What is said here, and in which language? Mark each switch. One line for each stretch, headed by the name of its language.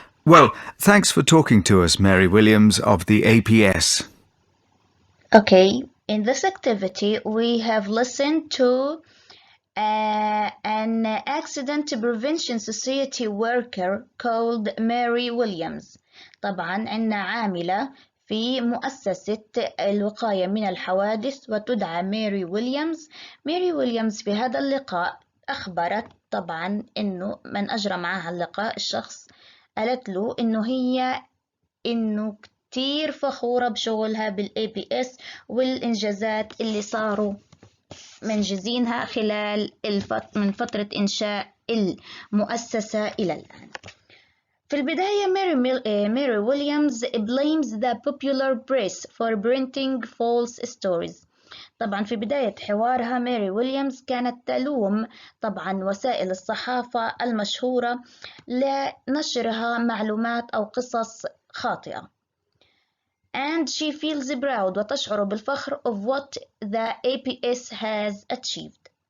English: Well, thanks for talking to us, Mary Williams of the APS. Okay, in this activity, we have listened to an accident prevention society worker called Mary Williams.
Arabic: طبعا عندنا عاملة في مؤسسة الوقاية من الحوادث وتدعى ماري ويليامز. ماري ويليامز في هذا اللقاء أخبرت طبعا إنه من أجرى معها اللقاء الشخص قالت له إنه كتير فخورة بشغلها بالAPS والإنجازات اللي صاروا منجزينها خلال من فترة إنشاء المؤسسة إلى الآن. في البداية
English: Mary Williams blames the popular press for printing false stories.
Arabic: طبعا في بداية حوارها ماري ويليامز كانت تلوم طبعا وسائل الصحافة المشهورة لنشرها معلومات أو قصص خاطئة.
English: And she feels proud
Arabic: وتشعر بالفخر
English: of what the APS has achieved.